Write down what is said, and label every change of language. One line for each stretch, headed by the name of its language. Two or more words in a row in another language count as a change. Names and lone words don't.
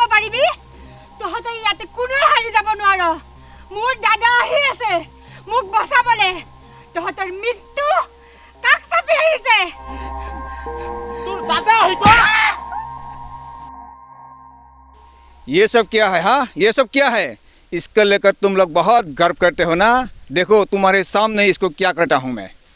Assamese: পাৰিবি তহঁতে ইয়াতে কোনোৱে হাৰি যাব নোৱাৰ মোৰ দাদা আহি আছে মুখ বচাবলে তহঁতৰ মৃত্যু কাক চাপি আহিছে তোৰ দাদা আহিব
Hindi: ये सब क्या है हाँ ये सब क्या है इसको लेकर तुम लोग बहुत गर्व करते हो ना देखो तुम्हारे सामने इसको क्या करता हूँ मैं